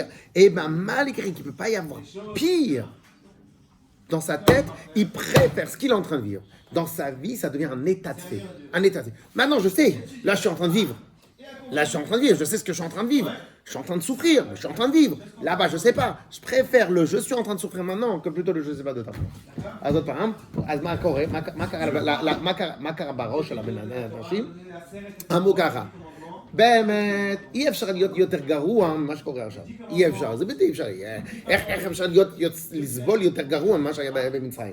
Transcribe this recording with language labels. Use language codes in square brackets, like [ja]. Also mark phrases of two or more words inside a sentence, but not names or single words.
[fr] Et bien, malgré qu'il ne peut pas y avoir pire, dans sa tête, il préfère ce qu'il est en train de vivre. Dans sa vie, ça devient un état de fait. Un état de fait. Maintenant, je sais, là, je suis en train de vivre. Là, je suis en train de vivre, je sais ce que je suis en train de vivre. Je suis en train de souffrir, mais je suis en train de vivre. Là-bas, je sais pas. Je préfère le je suis en train de souffrir maintenant que plutôt le je sais pas de ta part. [he] אז עוד פעם, אז מה קרה בראש של הבן אנשים? אמרו ככה, באמת, אי אפשר להיות יותר גרוע ממה שקורה עכשיו. אי אפשר, זה בלתי אפשרי. איך אפשר לסבול יותר גרוע ממה שהיה במצרים?